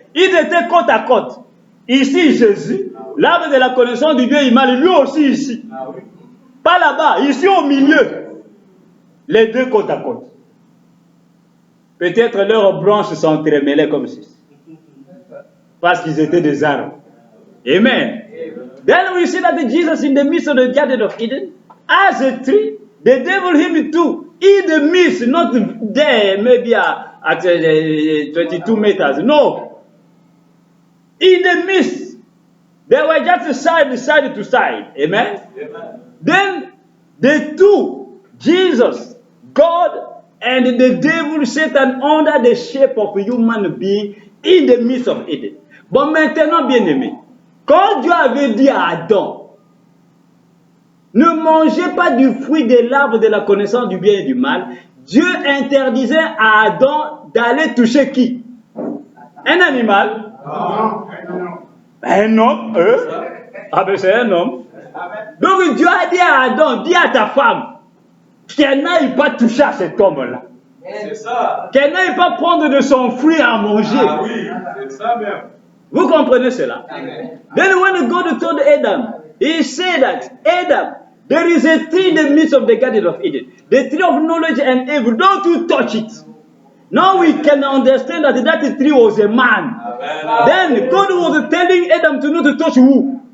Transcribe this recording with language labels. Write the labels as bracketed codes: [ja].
[fr] Ils étaient côte à côte. Ici, Jésus, l'arbre de la connaissance du bien et du mal, lui aussi ici. Pas là-bas, ici au milieu. Les deux côte à côte. Peut-être leurs branches s'entremêlaient comme ceci. Parce qu'ils étaient des arbres. Amen. [en] Then we see that Jesus in the midst of the Garden of Eden, as a tree, the devil him too in the midst, not there, maybe at 22 meters. No. In the midst, they were just side to side. Amen? Amen. Then the two, Jesus, God, and the devil, Satan, under the shape of a human being in the midst of Eden. [fr] Bon, maintenant, bien aimé, quand Dieu avait dit à Adam, ne mangez pas du fruit de l'arbre de la connaissance du bien et du mal, Dieu interdisait à Adam d'aller toucher qui? Un animal? Un homme? Ah ben c'est un homme. Donc Dieu a dit à Adam, dis à ta femme, qu'elle n'aille pas toucher à cet homme-là. C'est ça. Qu'elle n'aille pas prendre de son fruit à manger. Ah oui, c'est ça même. Vous comprenez cela? Amen. [en] Then when God told Adam, he said that, Adam, there is a tree in the midst of the garden of Eden, the tree of knowledge and evil, don't you touch it. Now we can understand that that tree was a man. Amen. Then God was telling Adam to not touch who?